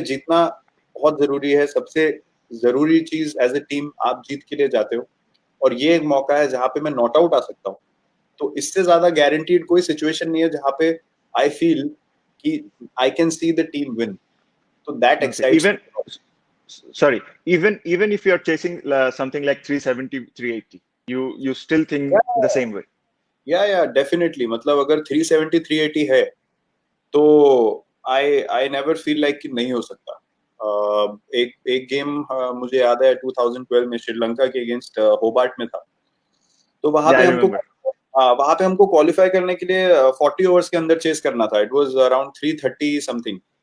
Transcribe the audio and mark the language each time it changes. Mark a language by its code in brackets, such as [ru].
[hi] जीतना बहुत जरूरी है. सबसे जरूरी चीज एज ए टीम, आप जीत के लिए जाते हो, और ये एक मौका है जहाँ पे मैं नॉट आउट आ सकता हूँ. तो इससे ज्यादा गारंटीड कोई सिचुएशन नहीं है जहाँ पे आई फील कि [en] I can see the team win. [hi] तो that [en] Okay. Excites. Even if you're chasing something like 370, 380, you still think the same way. Yeah definitely. [hi] मतलब अगर 370 380 है तो [en] I never feel like [hi] कि नहीं हो सकता. एक गेम मुझे याद है 2012 में श्रीलंका के अगेंस्ट होबार्ट में था. तो [en] Yeah, I remember. [hi] वहां पे हमको क्वालिफाई करने के लिए 40 ओवर्स के अंदर चेस करना था. [en] It was around 330 something.